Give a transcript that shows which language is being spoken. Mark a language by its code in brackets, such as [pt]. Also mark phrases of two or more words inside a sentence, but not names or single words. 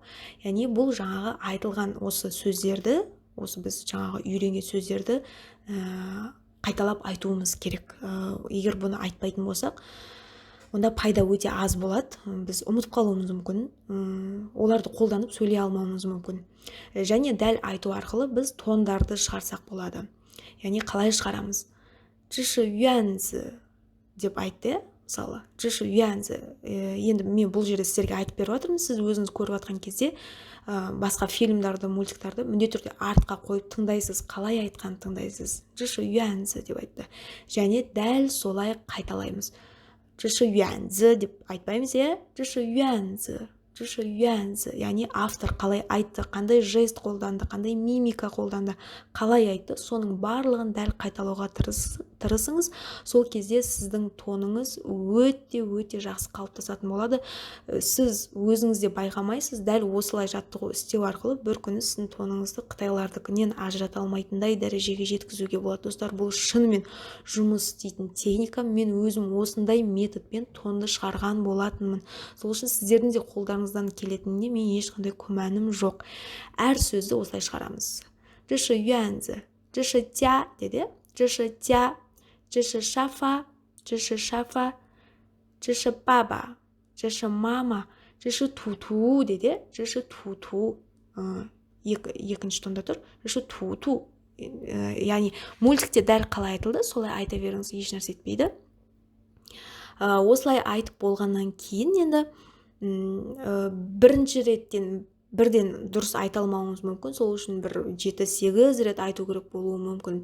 [kk] Яғни бұл жаңағы айтылған осы сөздерді, осы біз жаңағы үйренген сөздерді қайталап айтуымыз керек. Егер бұны айтпайтын болсақ, онда пайда өте аз болады. Біз ұмытып қалуымыз мүмкін, оларды қолданып сөйлей алмауымыз мүмкін. Және дәл айту арқылы біз тондарды шығарсақ болады. Яғни қалай шығарамыз? [zh] 这是院子 [kk] деп айтты, мысалы. [zh] 这是院子. [kk] Енді мен бұл жерде сіздерге айтып беріп жатырмын. Сіз өзіңіз көріп жатқан кезде басқа фильмдарды, мультиктарды міндетті түрде артқа қойып тыңдайсыз, қалай айтқанын тыңдайсыз. [zh] 这是院子 [kk] деп айтты. Және дәл солай қайталаймыз. [zh] 这是院子 [kk] деп айтпаймыз, е? [zh] 这是院子. 这是院子. [kk] Яғни автор қалай айтты, қандай жест қолданды, қандай мимика қолданды, қалай айтты, соның барлығын дәл қайталауға тырысыңыз. Сол кезде сіздің тоныңыз өте жақсы қалыптасатын болады. Сіз өзіңізде байқамайсыз, дәл осылай жаттығу істеу арқылы бір күні сіздің тоныңызды қытайлардыкінен ажырата алмайтындай дәрежеге жеткізуге болады. Достар, бұл шынымен жұмыс істейтін техника. Мен өзім осындай методпен тонды шығарған болатынмын. Сол үшін сіздердің де қолдарыңыздан келетініне мен ешқандай күмәнім жоқ. Әр сөзді осылай шығарамыз. [zh] 这是院子, 这是家 деді. 这是家, 这是沙发, 这是沙发, 这是爸爸, 这是妈妈, 这是图图 деді. 这是图图. [kk] Екінші тонда тұр. [zh] 这是图图. [kk] Яғни мультикте дәл қалай айтылды, солай айта беріңіз, еш нәрсе етпейді. Осылай айтып болғаннан кейін енді бірінші реттен бірден дұрыс айта алмауыңыз мүмкін. Сол үшін бір 7-8 рет айту керек болуы мүмкін.